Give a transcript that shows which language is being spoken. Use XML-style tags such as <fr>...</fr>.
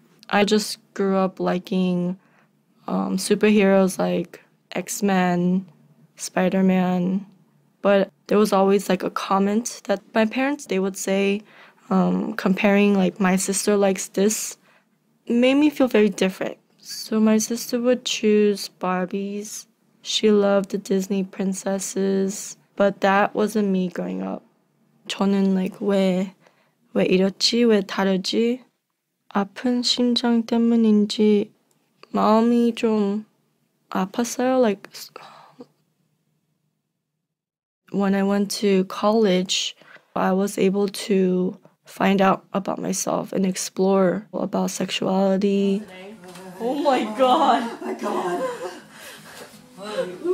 <en>I just grew up liking superheroes like X-Men, Spider-Man, but there was always like a comment that my parents, they would say, comparing like my sister likes this, made me feel very different. So my sister would choose Barbies. She loved the Disney princesses, but that wasn't me growing up.</en> <ko>저는 like 왜 이렇지? 왜 다르지? 아픈 심장 때문인지 마음이 좀 아팠어요.</ko> <en>Like when I went to college, I was able to find out about myself and explore about sexuality. Oh my god. Oh my god.</en>